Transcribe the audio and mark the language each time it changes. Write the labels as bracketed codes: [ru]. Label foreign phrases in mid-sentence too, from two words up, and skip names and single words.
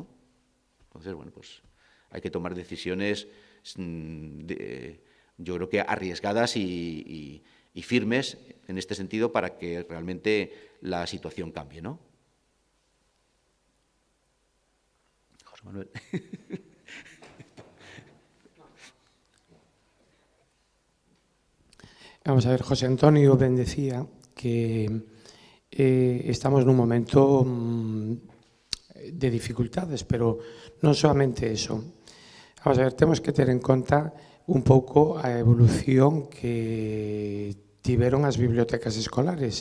[es] Entonces, bueno, pues hay que tomar decisiones, yo creo que arriesgadas y firmes en este sentido para que realmente la situación cambie, ¿no? José Manuel. Vamos a ver, [gl] José Antonio ben decía que estamos nun momento de dificultades, pero non solamente eso. [es] Vamos a ver, [gl] temos que ter en conta un pouco a evolución que tiveron as bibliotecas escolares.